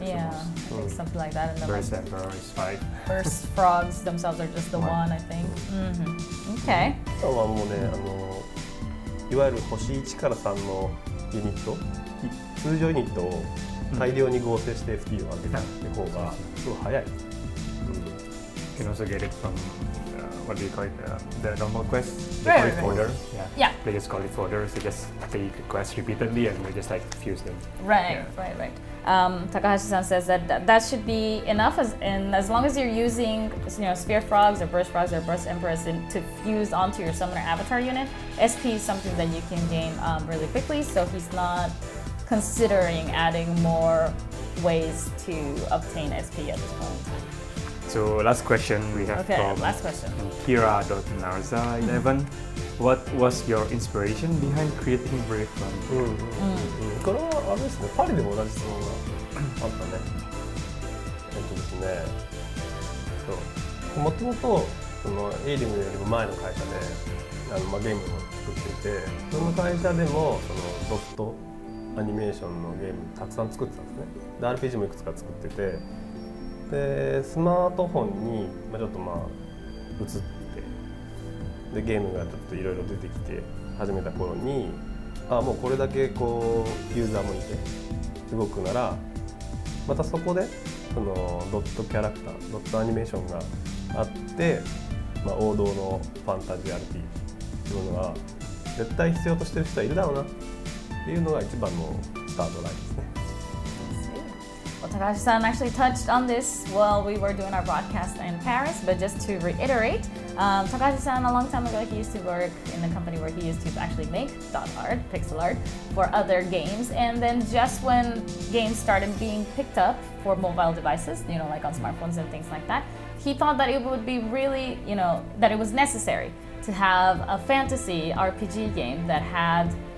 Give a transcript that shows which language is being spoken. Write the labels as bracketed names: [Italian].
[English] Yeah, I think something like that. And Burst Emperor is 5. Burst frogs themselves are just the one, I think. Okay. [Japanese] はもうね、いわゆる星1から3のユニット、通常ユニットを大量に合成して SP を上げたって方がすごい早い。 [English] You can also get it from what do you call it? The normal quest. They call it fodder. Yeah. They just call it fodder. So just take the quest repeatedly and we just like fuse them. Right. Takahashi-san says that should be enough, as long as you're using spear frogs or burst emperors to fuse onto your summoner avatar unit. SP is something that you can gain really quickly. So he's not considering adding more ways to obtain SP at this point. So last question we have from Kira.Narza11. What was your inspiration behind creating Brave Frontier? [Japanese] これはあれですね、パリでも同じ質問があったね。ですね。もともとエイリムよりも前の会社でゲームを作っていて、その会社でもソフトアニメーションのゲームたくさん作ってたんですね。で RPG もいくつか作ってて。でスマートフォンにちょっと移ってでゲームがちょっといろいろ出てきて始めた頃にもうこれだけこうユーザーもいて動くなら、またそこでそのドットキャラクター、ドットアニメーションがあって、王道のファンタジアリティというのが絶対必要としてる人はいるだろうなっていうのが一番のスタートラインですね。 [English] Well, Takahashi-san actually touched on this while we were doing our broadcast in Paris, but just to reiterate, Takahashi-san a long time ago, he used to work in a company where he used to actually make dot art, pixel art, for other games, and then just when games started being picked up for mobile devices, you know, like on smartphones and things like that, he thought that it would be really, you know, that it was necessary to have a fantasy RPG game that had